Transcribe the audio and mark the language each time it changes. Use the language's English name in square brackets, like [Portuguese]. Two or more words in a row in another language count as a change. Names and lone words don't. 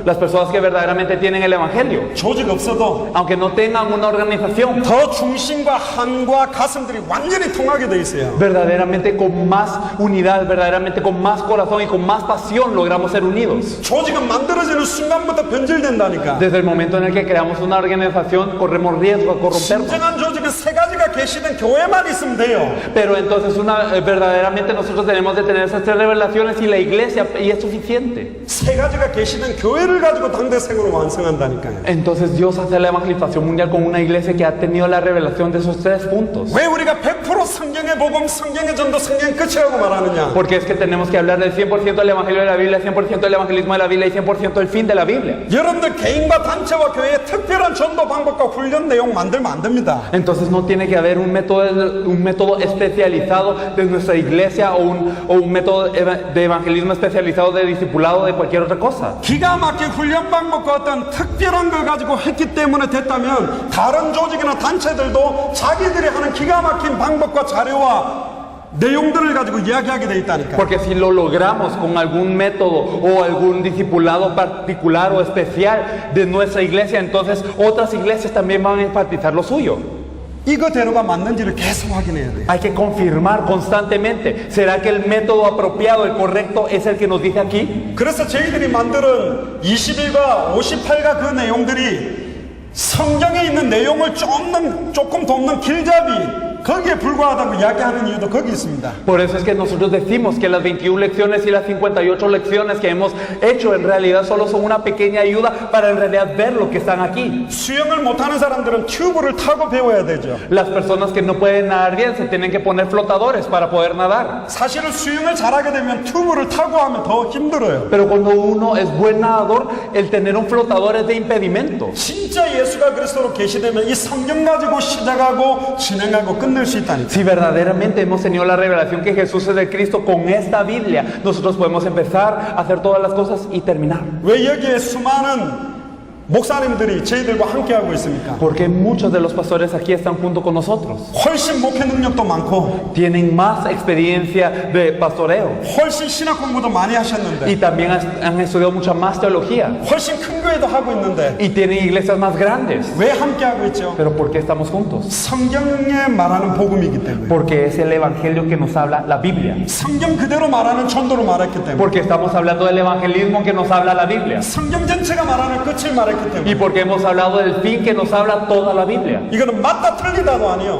[Spanish] Las personas que verdaderamente tienen el evangelio, [Korean] 조직 없어도 [Spanish] aunque no tengan una organización, [Korean] 더 중심과 한과 가슴들이 완전히 통하게 돼 있어요. [Spanish] verdaderamente con más unidad, verdaderamente con más corazón y con más pasión logramos ser unidos. [Korean] 조직은 만들어지는 순간부터 변질된다니까. [Spanish] Desde el momento en el que creamos una organización, corremos riesgo a corrompernos. [Korean] 진정한 조직은 세 가지가 계시된 교회만 있으면 돼요. [Spanish] Pero entonces verdaderamente nosotros tenemos de tener esas 3 revelaciones y la iglesia y es suficiente. [Korean] 세 가지가 계시된 교회를 가지고 당대 생으로 완성한다니까요. [Spanish] Entonces Dios hace la evangelización mundial con una iglesia que ha tenido la revelación de esos 3 puntos. [Korean] 왜 우리가 100% 성경의 복음, 성경의 전도, 성경의 끝이라고 말하느냐? [Spanish] Porque es que tenemos que hablar del 100% del evangelio de la Biblia, 100% del evangelismo de la Biblia y 100% del fin de la Biblia. [Korean] 여러분들 개인과 단체와 교회의 특별한 전도 방법과 훈련 내용 만들면 안 됩니다. [Spanish] Entonces no tiene que haber un método especializado de nuestra iglesia o un método de evangelismo especializado de discipulado de cualquier otra cosa. [Korean] 기가 막힌 훈련 방법과 어떤 특별한 걸 가지고 했기 때문에 됐다면 다른 조직이나 단체들도 자기들이 하는 기가 막힌 방법과 자료와 내용들을 가지고 이야기하게 돼 있다니까. [Spanish] Porque si lo logramos con algún método o algún discipulado particular o especial de nuestra iglesia, entonces otras iglesias también van a enfatizar lo suyo. [Korean] 이거대로가 맞는지를 계속 확인해야 돼요. [Spanish] Hay que confirmar constantemente. ¿Será que el método apropiado, el correcto, es el que nos dice aquí? [Korean] 그래서 저희들이 만드는 21과 58가 그 내용들이 성경에 있는 내용을 조금 돕는 길잡이 거기에 불과하다고 이야기하는 이유도 거기 있습니다. [Spanish] Por eso es que nosotros decimos que las 21 lecciones y las 58 lecciones que hemos hecho en realidad solo son una pequeña ayuda para en realidad ver lo que están aquí. [Korean] 수영을 못하는 사람들은 튜브를 타고 배워야 되죠. [Spanish] Las personas que no pueden nadar bien se tienen que poner flotadores para poder nadar. [Korean] 사실은 수영을 잘하게 되면 튜브를 타고 하면 더 힘들어요. [Spanish] Pero cuando uno es buen nadador, el tener un flotador es de impedimento. [Korean] 진짜 예수가 그리스도로 계시되면 이 성경 가지고 시작하고 진행하고 끝낼 수 있다니까. [Spanish] Si verdaderamente hemos tenido la revelación que Jesús es el Cristo con esta Biblia, nosotros podemos empezar a hacer todas las cosas y terminar. [Korean] 왜 여기에 수많은 목사님들이 저희들과 함께하고 있습니까? [Spanish] Porque muchos de los pastores aquí están junto con nosotros. [Korean] 훨씬 목회 능력도 많고 [Spanish] Tienen más experiencia de pastoreo [Korean] 훨씬 신학 공부도 많이 하셨는데 [Spanish] y también han estudiado mucha más teología [Korean] 훨씬 큰 교회도 하고 있는데 [Spanish] y tienen iglesias más grandes. [Korean] 왜 함께하고 있죠? [Spanish] Pero ¿por qué estamos juntos? [Korean] 성경에 말하는 복음이기 때문에. [Spanish] Porque es el evangelio que nos habla la Biblia. [Korean] 성경 그대로 말하는 전도를 말했기 때문에. [Spanish] Porque estamos hablando del evangelismo que nos habla la Biblia. [Korean] 성경 전체가 말하는 끝을 말했기 때문에. [Spanish] Y porque hemos hablado del fin que nos habla toda la Biblia. [Korean] 이거는 맞다 틀리다도 아니요.